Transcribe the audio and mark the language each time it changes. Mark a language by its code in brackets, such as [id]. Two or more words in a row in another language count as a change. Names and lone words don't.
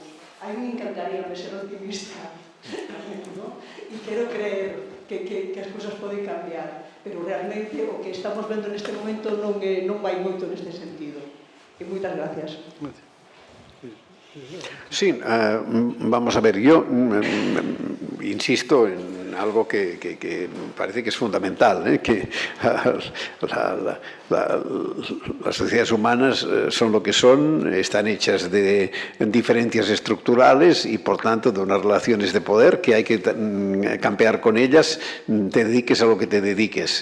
[es] A mí me encantaría ser optimista, ¿no? [gl] E quero creer que as cousas poden cambiar, pero realmente o que estamos vendo neste momento non vai moito neste sentido. E moitas gracias. [es] Sí, vamos a ver, yo insisto en algo que parece que es fundamental, que las sociedades humanas son lo que son, están hechas de diferencias estructurales y por tanto de unas relaciones de poder que hay que campear con ellas, te dediques a lo que te dediques.